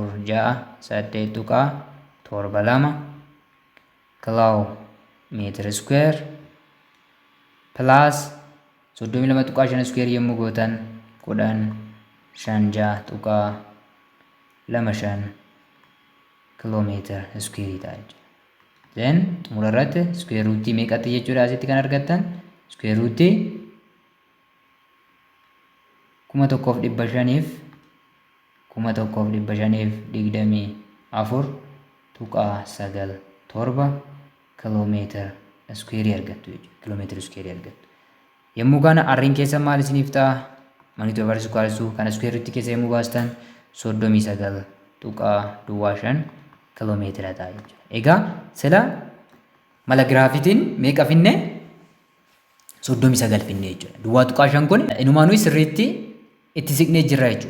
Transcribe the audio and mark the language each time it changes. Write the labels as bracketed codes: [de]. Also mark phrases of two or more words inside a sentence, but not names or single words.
[en] 468.72 kilometer square plus 32.5 square [om] yommuu gootan [en] 15.25 kilometer square [om] ta'a jechuudha. Then xumura irratti [en] square root [om] meeqatti jechuudha asitti kan argattan? [en] Square root 1,524.97 kilometer square [om] argattu jechuudha. [en] Kilometer square [om] argattu. Yommuu kana arriin keessa maal isiniif ta'a? [en] Magnitude of r equals to [om] kana [en] square root [om] keessa yommuu baastan 39.25 kilomeetira ta'a jechuudha. Egaa sila mala giraafitiin meeqa finne? 39 finne jechuudha. Duwwaa tuqaa 5 kun inumaanuu sirriitti itti siqnee jirra jechuudha.